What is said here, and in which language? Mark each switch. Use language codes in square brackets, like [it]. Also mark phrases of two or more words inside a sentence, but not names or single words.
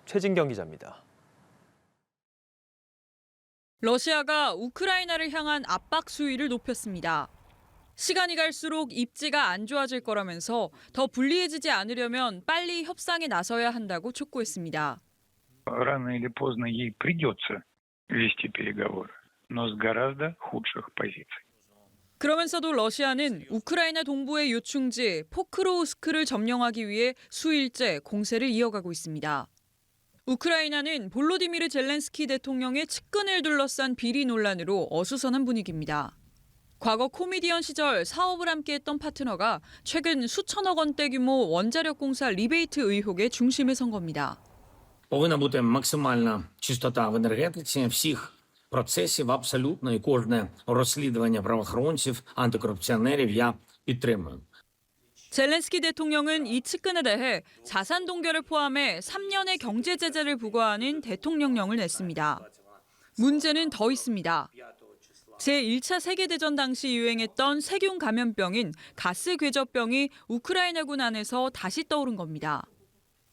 [ko] 최진경 기자입니다. 러시아가 우크라이나를 향한 압박 수위를 높였습니다. 시간이 갈수록 입지가 안 좋아질 거라면서 더 불리해지지 않으려면 빨리 협상에 나서야 한다고 촉구했습니다. [ru] Рано или поздно ей придется вести переговоры, но с гораздо худших позиций. [ko] 그러면서도 러시아는 우크라이나 동부의 요충지 포크로우스크를 점령하기 위해 수일째 공세를 이어가고 있습니다. 우크라이나는 볼로디미르 젤렌스키 대통령의 측근을 둘러싼 비리 논란으로 어수선한 분위기입니다. 과거 코미디언 시절 사업을 함께했던 파트너가 최근 수천억 원대 규모 원자력 공사 리베이트 의혹의 중심에 선 겁니다. [uk] Повинна бути максимальна чистота в енергетиці всіх процесів абсолютно і кожне розслідування правоохоронців, антикорупціонерів я підтримую. [ko] 젤렌스키 대통령은 이 측근에 대해 자산 동결을 포함해 3년의 경제 제재를 부과하는 대통령령을 냈습니다. 문제는 더 있습니다. 제1차 세계대전 당시 유행했던 세균 감염병인 가스 궤적병이 우크라이나군 안에서 다시 떠오른 겁니다.